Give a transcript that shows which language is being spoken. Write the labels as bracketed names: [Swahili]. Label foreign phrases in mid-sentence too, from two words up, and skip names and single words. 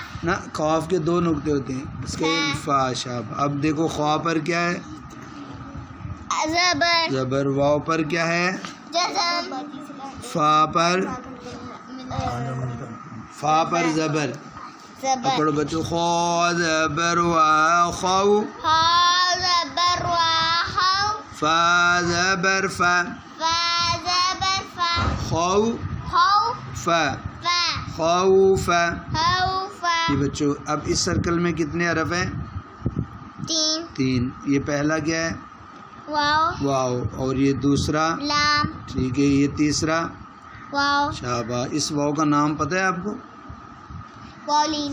[Urdu] نا، قاف کے دو نقطے ہوتے ہیں، اس کے فا، شاب۔ اب دیکھو خوا پر کیا ہے؟ زبر، زبر۔ واو پر کیا ہے؟ جزم، فا پر، فا پر زبر۔ زبر، پڑھو بچوں، خوا زبر وا خو، ہا زبر وا خو، فا زبر فا، فا زبر فا، خو خو، فا، فا، خوف۔ خو، فا۔ یہ بچوں، اب اس سرکل میں کتنے حرف ہیں؟ تین، تین۔ یہ پہلا کیا ہے؟ واو، واو، اور یہ دوسرا، لام، ٹھیک ہے، یہ تیسرا، واو، شاباش۔ اس واو کا نام پتہ ہے آپ کو؟ واو لین،